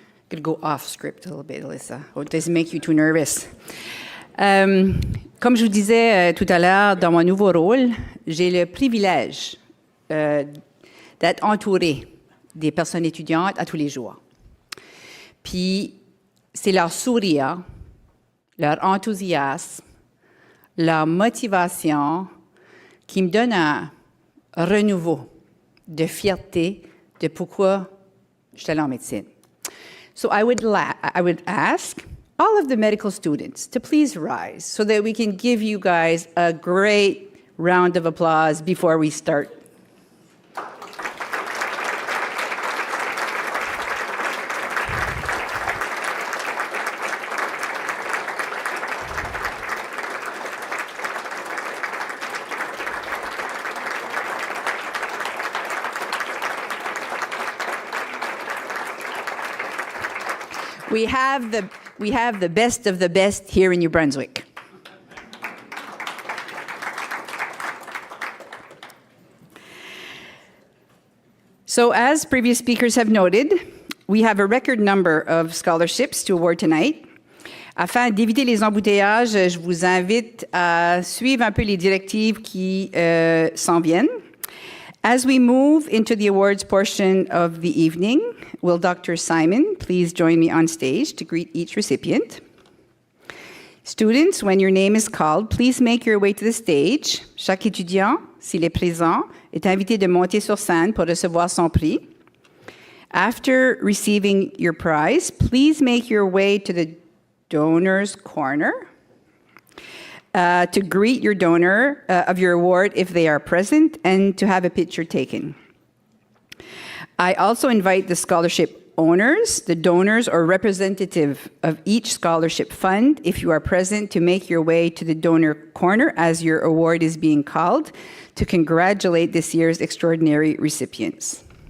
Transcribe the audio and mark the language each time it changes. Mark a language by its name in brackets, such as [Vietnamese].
[English] Could go off script a little bit, Alyssa. Oh, does it make you too nervous? [French] Comme je vous disais tout à l'heure, dans mon nouveau rôle, j'ai le privilège d'être entourée des personnes étudiantes à tous les jours. Puis, c'est leur sourire, leur enthousiasme, leur motivation qui me donne un renouveau de fierté de pourquoi je suis allée en médecine. [English] So I would ask all of the medical students to please rise so that we can give you guys a great round of applause before we start. We have the best of the best here in New Brunswick. So as previous speakers have noted, we have a record number of scholarships to award tonight. [French] Afin d'éviter les embouteillages, je vous invite à suivre un peu les directives qui s'en viennent. [English] As we move into the awards portion of the evening, will Dr. Simon please join me on stage to greet each recipient? Students, when your name is called, please make your way to the stage. [French] Chaque étudiant, s'il est présent, est invité de monter sur scène pour recevoir son prix. [English] After receiving your prize, please make your way to the donor's corner to greet your donor of your award if they are present and to have a picture taken. I also invite the scholarship owners, the donors, or representative of each scholarship fund, if you are present, to make your way to the donor corner as your award is being called to congratulate this year's extraordinary recipients.